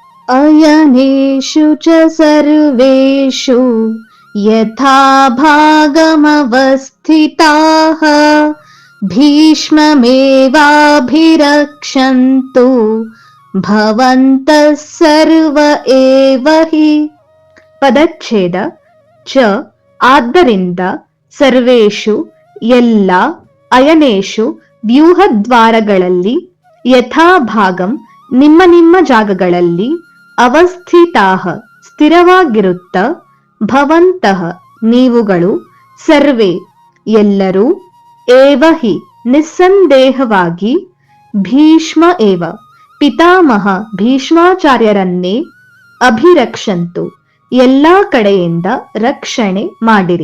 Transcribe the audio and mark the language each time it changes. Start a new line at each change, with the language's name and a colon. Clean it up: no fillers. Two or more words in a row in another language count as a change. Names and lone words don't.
Sanskrit: ಅಯನೇಷು ಚ ಸರ್ವೇಷು ಯಥಾ ಭಾಗಮವಸ್ಥಿತಾಃ ಭೀಷ್ಮಮೇವಾಭಿರಕ್ಷಂತು ಭವಂತಃ ಸರ್ವ ಏವ ಹಿ.
Kannada: ಪದಚ್ಛೇದ. ಚ ಆದ್ದರಿಂದ, ಸರ್ವೇಷು ಎಲ್ಲ, ಅಯನೇಷು ವ್ಯೂಹದ್ವಾರಗಳಲ್ಲಿ, ಯಥಾಭಾಗಂ ನಿಮ್ಮ ನಿಮ್ಮ ಜಾಗಗಳಲ್ಲಿ, ಅವಸ್ಥಿತಾಃ ಸ್ಥಿರವಾಗಿರುತ್ತ, ಭವಂತಃ ನೀವುಗಳು, ಸರ್ವೇ ಎಲ್ಲರೂ,
Sanskrit: ಏವ ಹಿ
Kannada: ನಿಸ್ಸಂದೇಹವಾಗಿ,
Sanskrit: ಭೀಷ್ಮ ಏವ
Kannada: ಪಿತಾಮಹ ಭೀಷ್ಮಾಚಾರ್ಯರನ್ನೇ, ಅಭಿರಕ್ಷಂತು ಎಲ್ಲಾ ಕಡೆಯಿಂದ ರಕ್ಷಣೆ ಮಾಡಿರಿ.